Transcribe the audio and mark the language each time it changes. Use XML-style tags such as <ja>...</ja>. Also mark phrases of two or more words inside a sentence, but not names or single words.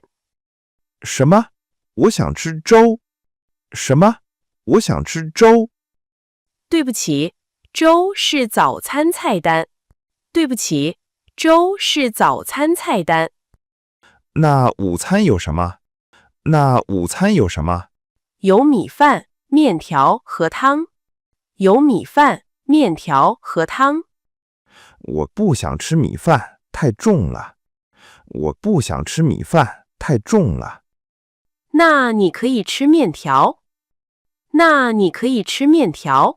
<zh>什麼？我想吃粥。什麼？我想吃粥。對不起，粥是早餐菜單。對不起，粥是早餐菜單。那午餐有什麼？那午餐有什麼？有米飯、麵條和湯。有米飯、麵條和湯。我不想吃米飯，太重了。我不想吃米飯，太重了。那你可以吃麵條。那你可以吃麵條。</zh>